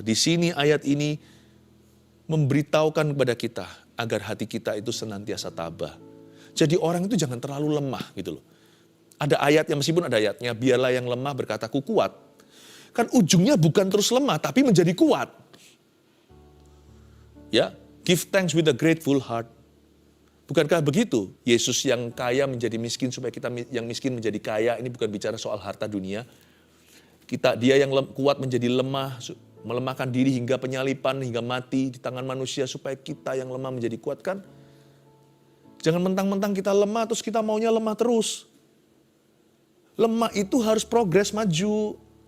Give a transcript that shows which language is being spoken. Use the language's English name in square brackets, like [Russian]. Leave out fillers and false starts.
[Indonesian] Di sini ayat ini memberitahukan kepada kita agar hati kita itu senantiasa tabah. Jadi orang itu jangan terlalu lemah gitu loh. Ada ayat yang meskipun ada ayatnya, biarlah yang lemah berkata ku kuat. Kan ujungnya bukan terus lemah, tapi menjadi kuat. [English] Ya, give thanks with a grateful heart. [Indonesian] Bukankah begitu? Yesus yang kaya menjadi miskin supaya kita yang miskin menjadi kaya. Ini bukan bicara soal harta dunia. Dia yang kuat menjadi lemah, melemahkan diri hingga penyalipan, hingga mati di tangan manusia supaya kita yang lemah menjadi kuat kan? Jangan mentang-mentang kita lemah terus kita maunya lemah terus. Lemah itu harus progres maju.